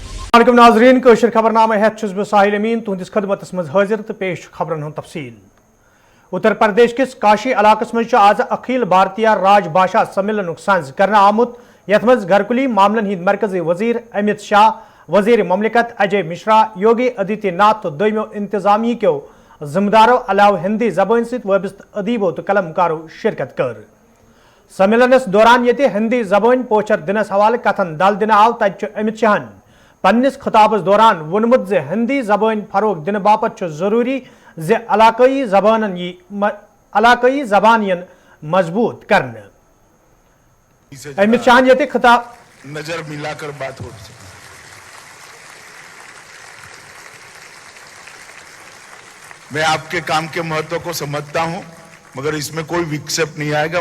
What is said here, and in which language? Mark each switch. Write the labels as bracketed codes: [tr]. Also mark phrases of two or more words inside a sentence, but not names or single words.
[ks] वालेकुम नाजरीन कशर खबरनामा हेत छुस बह साहिल अमीन तुहदिस खदमतस मज हाजिर तो पेश खबरन हुंद तफसील। उत्तर प्रदेश किस काशी इलाकस मज आज अखिल भारतीय राजभाषा सम्मेलन संज करना आमुत यथ मज घरकुली मामलन हिंद मरकजी वजीर अमित शाह, वजीर ममलिकत अजय मिश्रा, योगी आदित्यनाथ तो दोमो इंतजामी क्यों जिम्मेदारों अलाव हिंदी जबान सत वाबस्त अदीबो तो कलमकारों शिरकत कर। सम्मेलनस दौरान ये हिंदी जबान पोचर दिनस हवाले कथन दल दिन आव तत अमित शाहन पन्निस खिताबस दौरान वोनमुत जे हिंदी जबान फरोग दिन बापत जरूरी जे इलाकई जबानियन मजबूत करने। अमित शाह ये खिताब [hi] नजर मिलाकर बात हो सके। मैं आपके काम के महत्व को समझता हूं, मगर इसमें कोई विक्षेप नहीं आएगा।